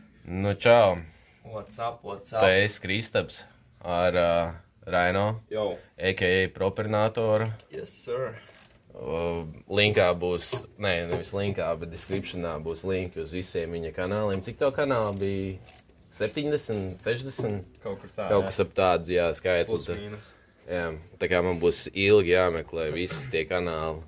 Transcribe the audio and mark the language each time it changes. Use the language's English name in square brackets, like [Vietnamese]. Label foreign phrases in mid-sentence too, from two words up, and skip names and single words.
[Latvian] Nu, čau. [English] What's up? [Latvian] Te esi Kristaps ar Raino, [English] Yo. [Latvian] a.k.a. Propernatoru. [English] Yes, sir. [Latvian] Linkā būs, nevis linkā, bet descriptionā būs linki uz visiem viņa kanāliem. Cik tev kanāli bija? 70, 60? Kaut kur tā, Kaut kas ap tādu, jā, skaitli. Plus mīnus. Jā, tā kā man būs ilgi jāmeklē visi tie kanāli.